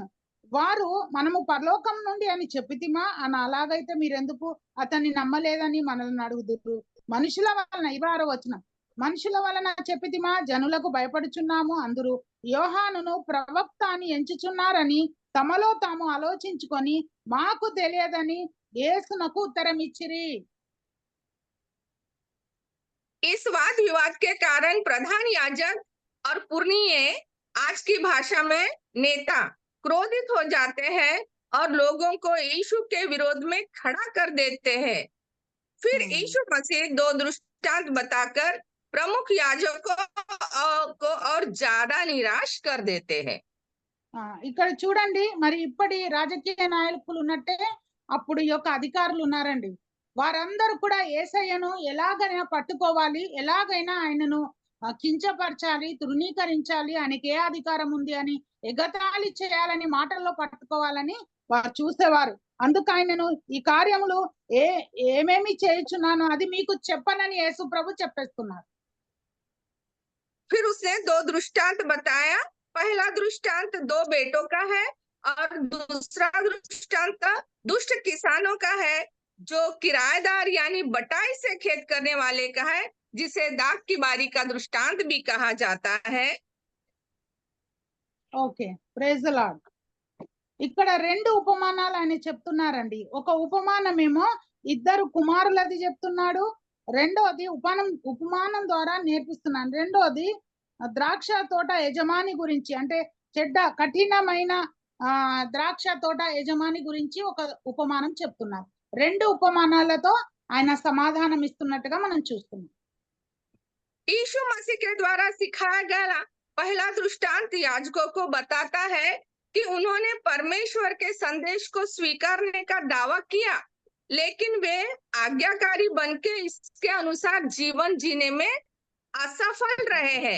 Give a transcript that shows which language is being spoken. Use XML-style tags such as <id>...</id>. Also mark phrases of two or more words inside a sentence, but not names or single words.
<te>వారు మనము పరలోకం నుండి అని చెప్పితిమా అని, అలాగైతే మీరెందుకు అతన్ని నమ్మలేదని మనల్ని అడుగుదురు. మనుషుల వలన 26వ వచనం, మనుషుల వలన చెప్పితిమా, జనులకు భయపడుచున్నాము అందురు. యోహానును ప్రవక్త అని ఎంచుచున్నారని తమలో తాము ఆలోచించుకొని మాకు తెలియదని యేసునకు ఉత్తరం ఇచ్చిరి.</te> <hi>इस वाद विवाद के कारण प्रधान याजक और पुरनिये आज की भाषा में नेता क्रोधित हो जाते हैं और लोगों को यीशु के विरोध में खड़ा कर देते हैं। फिर यीशु मसीह दो दृष्टांत बताकर प्रमुख याजकों को और ज्यादा निराश कर देते हैं।</hi> <te>ఇక్కడ చూడండి, మరి ఇప్పటి రాజకీయ నాయకులు ఉన్నట్టే అప్పుడు ఈ యొక్క అధికారులు ఉన్నారండి. వారందరూ కూడా యేసయ్యను ఎలాగైనా పట్టుకోవాలి, ఎలాగైనా ఆయనను కించపరచాలి, తృణీకరించాలి, ఆయనకి ఏ అధికారం ఉంది అని ఎగతాళి చేయాలని, మాటల్లో పట్టుకోవాలని వారు చూసేవారు. అందుకు ఆయనను ఈ కార్యములు ఏమేమి చేయుచున్నాను అది మీకు చెప్పనని యేసు ప్రభు చెప్పేస్తున్నారు.</te> <hi>फिर उसने दो दृष्टांत बताया। पहला दृष्टांत दो बेटों का है और दूसरा दृष्टांत दुष्ट किसानों का है, जो किराएदार यानी बटाई से खेत करने वाले का है, जिसे दाख की बारी का दृष्टांत भी कहा जाता है।</hi> <en>Okay, praise the Lord.</en> <te>ఇక్కడ రెండు ఉపమానాలు ఆయన చెప్తున్నారండి. ఒక ఉపమానమేమో ఇద్దరు కుమారులది చెప్తున్నాడు, రెండోది ఉపమానం ద్వారా నేర్పిస్తున్నాను. రెండోది ద్రాక్ష తోట యజమాని గురించి, అంటే చెడ్డ కఠినమైన ద్రాక్ష తోట యజమాని గురించి ఒక ఉపమానం చెప్తున్నారు. రెండు ఉపమానాలతో ఆయన సమాధానం ఇస్తున్నట్టుగా మనం చూస్తున్నాం.</te> <hi>यीशु मसीह के द्वारा सिखाया गया पहला दृष्टांत याजकों को बताता है कि उन्होंने परमेश्वर के संदेश को स्वीकारने का दावा किया, लेकिन वे आज्ञाकारी बनके इसके अनुसार जीवन जीने में असफल रहे हैं।</hi>